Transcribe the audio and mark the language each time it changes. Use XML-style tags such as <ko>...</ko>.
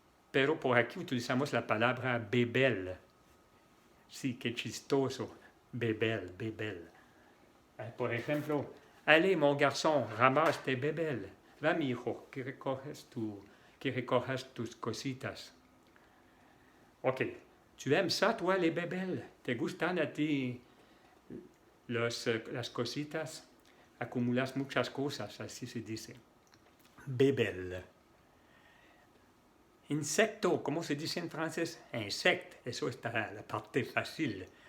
<es>Pero por aquí utilizamos la palabra bébelle. Sí, qué chistoso.</es> <fr>Bébelle.</fr> <es>Por ejemplo,</es> <fr>allez mon garçon, ramasse tes bébelles.</fr> <es>Va mi hijo, que recojas tus cositas.</es> <fr>Ok, ¿tu aimes ça toi les bébelles?</fr> <es>¿Te gustan a ti las cositas? Acumulas muchas cosas, así se dice. Bébelle. Insecto, ¿cómo se dice en francés? Insecte, eso está la parte fácil.</es>